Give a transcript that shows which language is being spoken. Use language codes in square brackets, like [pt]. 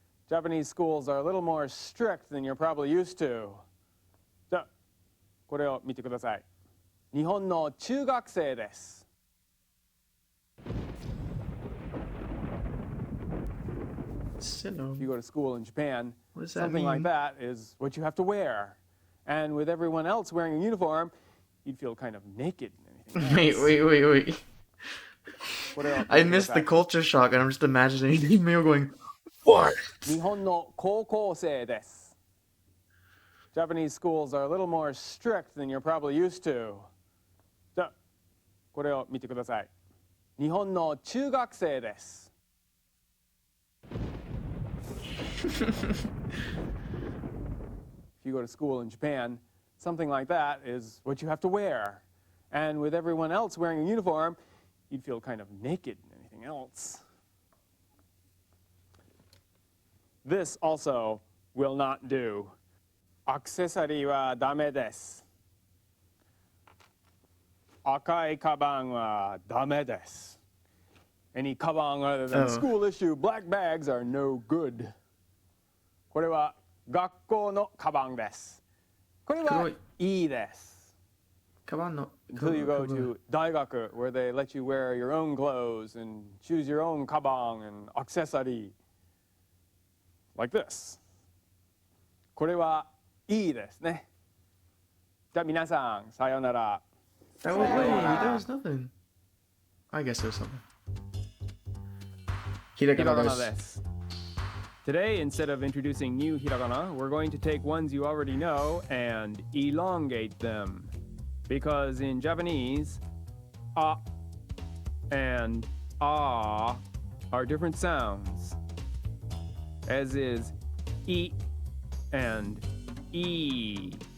[en] Japanese schools are a little more strict than you're probably used to. [ja] じゃあ、これを見てください。日本の中学生です。 [en] If you go to school in Japan, something like that is what you have to wear. And with everyone else wearing a uniform, you'd feel kind of naked and anything else. Wait. I missed the culture shock, and I'm just imagining Emil going, "What?" [ja] 日本の高校生です。 [en] Japanese schools are a little more strict than you're probably used to. [ja] じゃあ、これを見てください。日本の中学生です。 [en] If you go to school in Japan, something like that is what you have to wear. And with everyone else wearing a uniform, you'd feel kind of naked and anything else. This also will not do. [ja] アクセサリーはダメです。赤いカバンはダメです。 [en] Any カバン other than school issue black bags are no good. [ja] これは学校のカバンです。これはいいです。カバンの [en] Until you go to 大学 where they let you wear your own clothes and choose your own カバン and アクセサリー like this. [ja] これはいいですね。じゃあ皆さん、さようなら。 [en] That was nothing. I guess there's something. [ja] Hiragana desu. [en] Today, instead of introducing new hiragana, we're going to take ones you already know and elongate them. Because in Japanese, a and ah are different sounds, as is I and e.